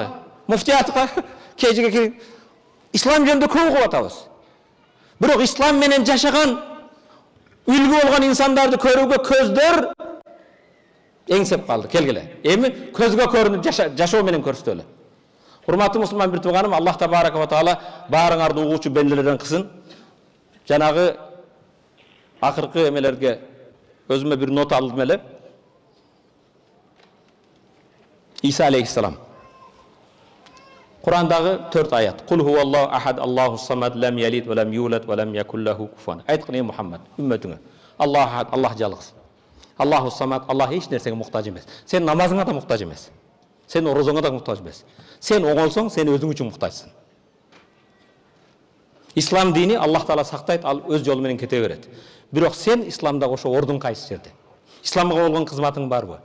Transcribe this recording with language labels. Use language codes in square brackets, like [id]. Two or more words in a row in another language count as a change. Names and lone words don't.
[ky] Муфтиятка кежиге кириң. Ислам жөнүндө көп угуп атабыз. Бирок ислам менен жашаган үлгү болгон инсандарды көрүүгө көздөр эңсеп калды. Келгиле. Эми көзгө көрүнүп жашоо менен көрсөтөлү. Урматтуу мусулман бир тууганым, [ar] الله تبارك وتعالى [ky] баарыңарды угуучу бендилерден кылсын. Жанагы акыркы эмелерге өзүмө бир нот алдым эле. Иса алейхиссалам. Курандагы 4 аят. [ar] قل هو الله أحد، الله الصمد، لم يلد ولم يولد ولم يكن له كفوا. [ky] Айткын ey Muhammed, үммөтүңө. [ar] الله أحد, [ky] Аллах жалгыз. [ar] الله الصمد, [ky] Аллах эч нерсеге муктаж эмес. Сен намазыңа да муктаж эмес. Сен орозоңа да муктаж эмес. Сен оңолсоң, сен өзүң үчүн муктажсың. Ислам дини Аллах таала сактайт, ал өз жолу менен кете берет. Бирок сен исламда ошо ордуң кайсы жерде? Исламга болгон кызматың барбы?